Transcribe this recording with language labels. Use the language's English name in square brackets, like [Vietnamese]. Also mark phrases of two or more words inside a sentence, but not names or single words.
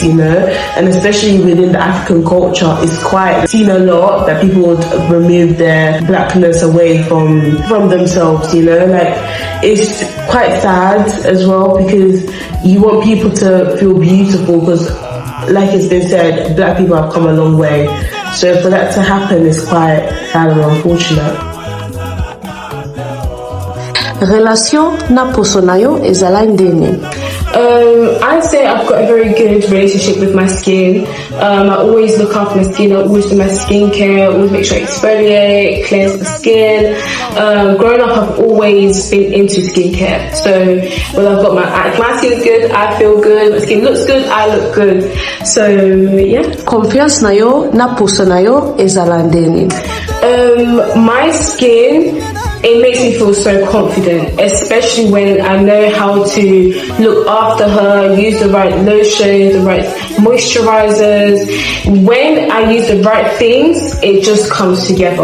[English] and especially within the African culture, it's quite seen a lot that people would remove their blackness away from themselves, like it's quite sad as well because you want people to feel beautiful because like it's been said, black people have come a long way, so for that to happen is quite sad and unfortunate. [Lingala] Relation na poso nayo ezala ndenge. [English] I'd say I've got a very good relationship with my skin. I always look after my skin. I always do my skincare. I always make sure I exfoliate, cleanse the skin. Growing up, I've always been into skincare. So when I've got my skin's good, I feel good. My skin looks good, I look good. So yeah. [Lingala] Confiance nayo na poso nayo ezala ndenge. [English] My skin, it makes me feel so confident, especially when I know how to look after her, use the right lotions, the right moisturizers. When I use the right things, it just comes together.